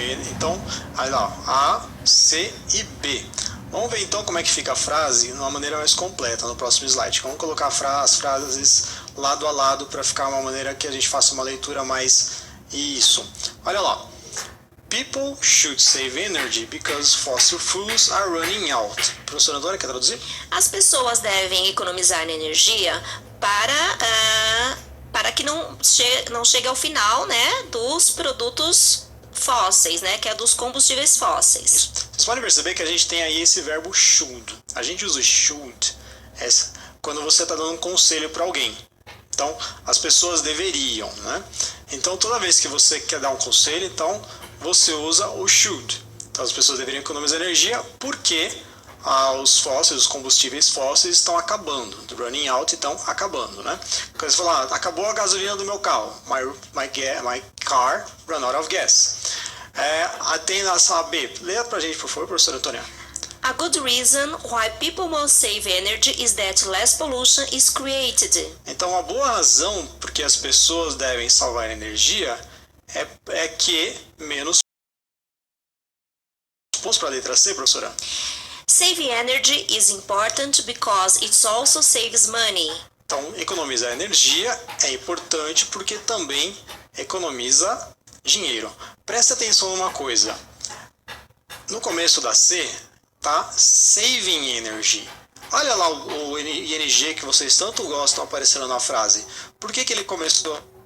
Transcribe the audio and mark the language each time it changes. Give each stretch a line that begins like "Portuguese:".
Portuguese: Então, aí lá, A, C e B. Vamos ver então como é que fica a frase de uma maneira mais completa no próximo slide. Vamos colocar as frases lado a lado para ficar uma maneira que a gente faça uma leitura mais... Isso. Olha lá.
English: People should save energy because fossil fuels are running out.
Portuguese: Professora Antônia, quer traduzir? As pessoas devem economizar energia para que não chegue ao final, né, dos produtos fósseis, né, que é dos combustíveis fósseis. Vocês podem perceber que a gente tem aí esse verbo should. A gente usa should quando você está dando um conselho para alguém. Então, as pessoas deveriam, né? Então, toda vez que você quer dar um conselho, então você usa o should. Então, as pessoas deveriam economizar energia porque os combustíveis fósseis estão acabando. Running out, então acabando, né? Quando você fala, acabou a gasolina do meu carro.
English: My car ran out of gas.
Portuguese: Tem a sala B. Leia pra gente, por favor, professora Antônia.
English: A good reason why people must save energy is that less pollution is created.
Portuguese: Então, uma boa razão porque as pessoas devem salvar energia é que menos... Vamos para a letra C, professora?
English: Saving energy is important because it also saves money.
Portuguese: Então, economizar energia é importante porque também economiza dinheiro. Preste atenção numa coisa. No começo da C, tá?
English: Saving energy.
Portuguese: Olha lá o ING que vocês tanto gostam aparecendo na frase. Por que ele começou?